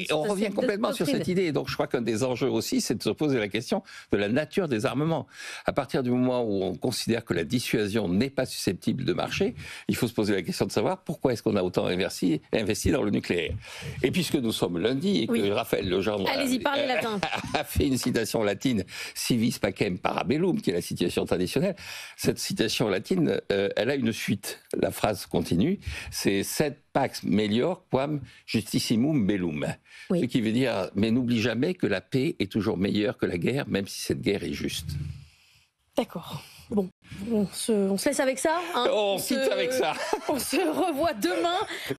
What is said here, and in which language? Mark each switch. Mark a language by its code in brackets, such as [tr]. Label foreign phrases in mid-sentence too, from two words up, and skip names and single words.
[fr] On revient complètement sur cette idée. Et donc, je crois qu'un des enjeux aussi, c'est de se poser la question de la nature des armements. À partir du moment où on considère que la dissuasion n'est pas susceptible de marcher, il faut se poser la question de savoir pourquoi est-ce qu'on a autant investi dans le nucléaire. Et puisque nous sommes lundi et que Raphaël Legendre allez-y, parlez latin. A fait une citation latine, [la] si vis pacem parabellum, [fr] qui est la citation traditionnelle, cette citation latine, elle a une suite. La phrase continue, c'est [la] sed pax melior quam justissimum bellum. [fr] Ce qui veut dire, mais n'oublie jamais que la paix est toujours meilleure que la guerre, même si cette guerre est juste. D'accord. Bon, on se laisse avec ça. On quitte avec ça. On se revoit demain.